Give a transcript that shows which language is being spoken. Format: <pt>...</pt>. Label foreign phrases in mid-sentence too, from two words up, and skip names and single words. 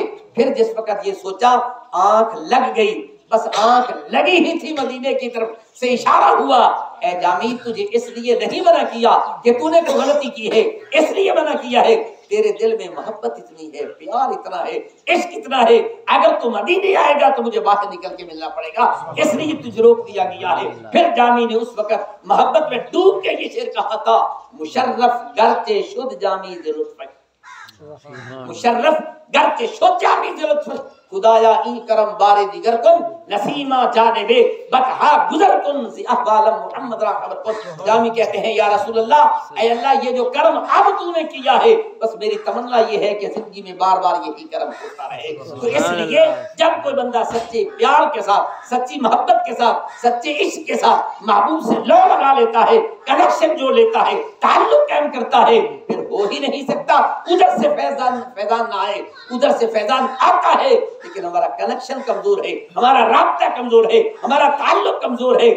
<ur>پھر جس وقت یہ سوچا آنکھ لگ گئی، بس آنکھ لگی ہی تھی مدینے کی طرف سے اشارہ ہوا، اے جامی تجھے اس لیے نہیں منع کیا کہ تو نے کوئی غلطی کی ہے، اس لیے منع کیا ہے تیرے دل میں محبت اتنی ہے، پیار اتنا ہے، عشق اتنا ہے، اگر تو مدینے آئے گا تو مجھے باہر نکل کے ملنا پڑے گا، اس لیے تجھے روک دیا گیا ہے. پھر جامی نے اس وقت محبت میں ڈوب کے یہ شعر کہا تھا،</ur> <fa>مشرف گرچہ شد جامی ز لطف، مشرف گرچہ شد جامی ز لطف، خدایا این کرم بار دیگر کن نسیمہ جانبے بکہا گزر کن سی احوال محمد را خبر کن.</fa> <ur>جامی کہتے ہیں یا رسول اللہ، اے اللہ یہ جو کرم اب تو نے کیا ہے بس میری تمنا یہ ہے کہ زندگی میں بار بار یہی کرم ہوتا رہے. تو اس لیے جب کوئی بندہ سچے پیار کے ساتھ، سچی محبت کے ساتھ، سچے عشق کے ساتھ محبوب سے لو لگا لیتا ہے، کنیکشن جو لیتا ہے، تعلق قائم کرتا ہے، پھر ہو ہی نہیں سکتا ادھر سے فیضان نہ آئے، ادھر سے فیضان آتا ہے لیکن ہمارا کنیکشن کمزور ہے، ہمارا رابطہ کمزور ہے، ہمارا تعلق کمزور ہے.</ur>